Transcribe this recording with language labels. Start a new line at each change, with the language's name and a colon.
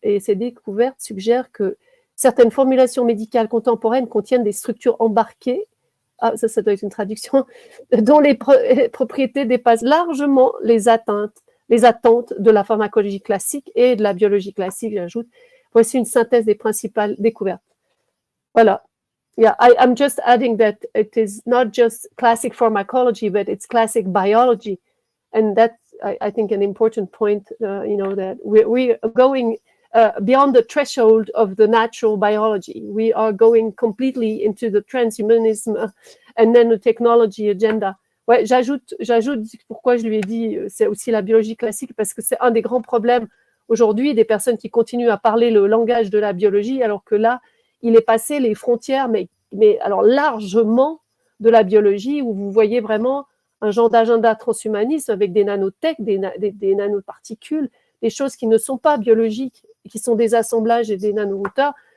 French: Et ces découvertes suggèrent que certaines formulations médicales contemporaines contiennent des structures embarquées, ça doit être une traduction, dont les propriétés dépassent largement les attentes de la pharmacologie classique et de la biologie classique, j'ajoute. Voici une synthèse des principales découvertes. Voilà.
English: Yeah, I'm just adding that it is not just classic pharmacology, but it's classic biology. And I think, an important point, that we are going beyond the threshold of the natural biology. We are going completely into the transhumanism and nanotechnology agenda.
French: Ouais, j'ajoute pourquoi je lui ai dit, c'est aussi la biologie classique, parce que c'est un des grands problèmes aujourd'hui, des personnes qui continuent à parler le langage de la biologie, alors que là, il est passé les frontières, mais alors largement de la biologie, où vous voyez vraiment un genre d'agenda transhumaniste avec des nanotech, des nanoparticules, des choses qui ne sont pas biologiques, qui sont des assemblages et des nanoroteurs.